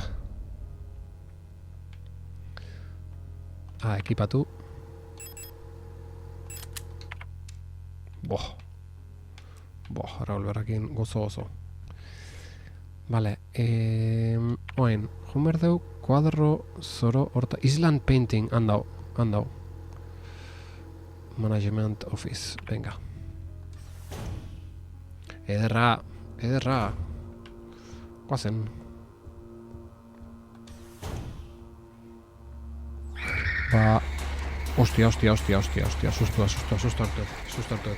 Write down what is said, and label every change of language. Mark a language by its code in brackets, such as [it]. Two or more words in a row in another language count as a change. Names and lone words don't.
[eu] Ekipatu. Revolverrakin gozo. Vale, oain, joan behar dugu kuadro zoro horta... Island Painting, handau. Management Office, venga. Ederra. Guazen. Hostia, susto hartu.